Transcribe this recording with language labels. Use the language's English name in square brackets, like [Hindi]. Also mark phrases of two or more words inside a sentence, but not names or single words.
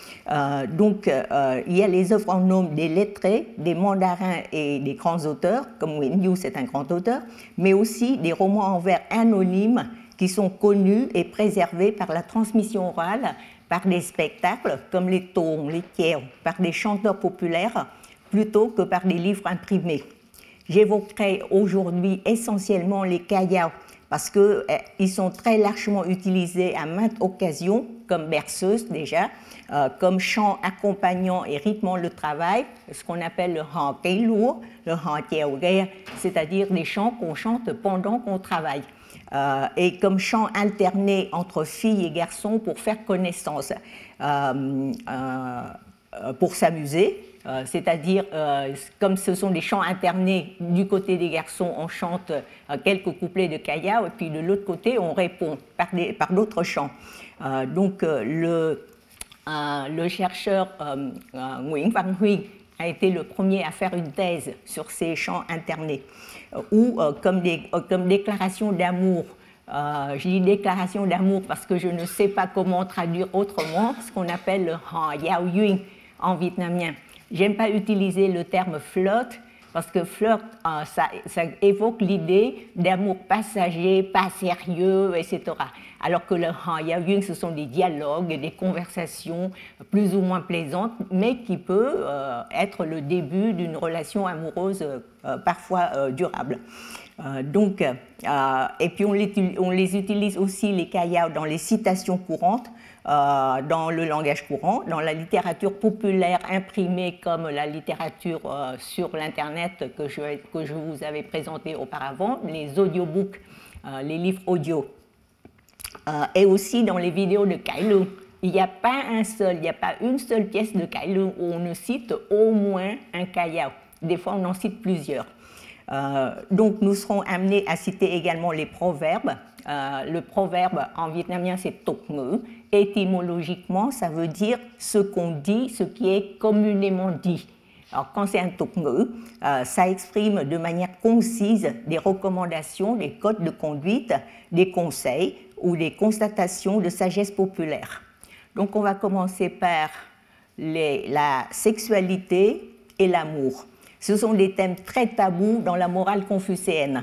[French] Il y a les œuvres en nome des lettrés, des mandarins et des grands auteurs, comme Nguyen Du, c'est un grand auteur, mais aussi des romans en vers anonymes qui sont connus et préservés par la transmission orale, par des spectacles comme les tons, les tiers, par des chanteurs populaires, plutôt que par des livres imprimés. J'évoquerai aujourd'hui essentiellement les [Vietnamese] ca dao, [French] parce qu'ils sont très largement utilisés à maintes occasions, comme berceuse déjà, comme chant accompagnant et rythmant le travail, ce qu'on appelle le [Vietnamese] hò cây lúa, [French] le [Vietnamese] hò chèo ghe, [French] c'est-à-dire des chants qu'on chante pendant qu'on travaille. Et comme chant alterné entre filles et garçons pour faire connaissance, pour s'amuser, c'est-à-dire comme ce sont des chants alternés, du côté des garçons on chante quelques couplets de [Vietnamese] ca dao [French] et puis de l'autre côté on répond par d'autres chants. Le chercheur Nguyễn Văn Huy a été le premier à faire une thèse sur ces chants alternés, ou comme déclaration d'amour. Je dis déclaration d'amour parce que je ne sais pas comment traduire autrement ce qu'on appelle le [Vietnamese] hò giao duyên [French] en vietnamien. J'aime pas utiliser le terme flirt parce que flirt, ça évoque l'idée d'amour passager, pas sérieux, etc. Alors que le [Vietnamese] hò giao duyên, [French] ce sont des dialogues, des conversations plus ou moins plaisantes, mais qui peut être le début d'une relation amoureuse parfois durable. Et puis on les utilise aussi, les [Vietnamese] ca dao, [French] dans les citations courantes, dans le langage courant, dans la littérature populaire imprimée comme la littérature sur l'Internet que je vous avais présenté auparavant, les audiobooks, les livres audio, et aussi dans les vidéos de [Vietnamese] cải lương. [French] Il n'y a pas une seule pièce de [Vietnamese] cải lương [French] où on ne cite au moins un [Vietnamese] ca dao. [French] Des fois, on en cite plusieurs. Donc, nous serons amenés à citer également les proverbes. Le proverbe en vietnamien, c'est [Vietnamese] tục ngữ. [French] Étymologiquement, ça veut dire ce qu'on dit, ce qui est communément dit. Alors, quand c'est un [Vietnamese] tục ngữ, [French] ça exprime de manière concise des recommandations, des codes de conduite, des conseils ou des constatations de sagesse populaire. Donc, on va commencer par la sexualité et l'amour. Ce sont des thèmes très tabous dans la morale confucéenne.